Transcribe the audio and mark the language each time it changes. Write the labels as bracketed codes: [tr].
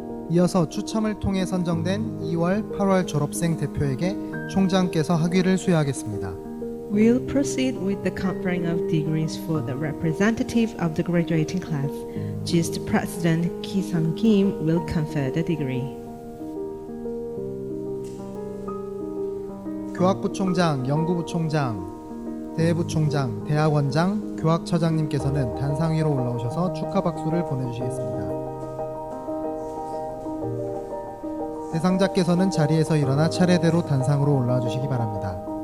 [ko] 이어서 추첨을 통해 선정된 2월, 8월 졸업생 대표에게 총장께서 학위를 수여하겠습니다. [en] We'll proceed with the conferring of degrees for the representative of the graduating class. GIST President Ki-Sung Kim will confer the degree. [ko] 교학부총장, 연구부총장, 대부총장, 대학원장, 교학처장님께서는 단상 위로 올라오셔서 축하 박수를 보내주시겠습니다. 대상자께서는 자리에서 일어나 차례대로 단상으로 올라와 주시기 바랍니다.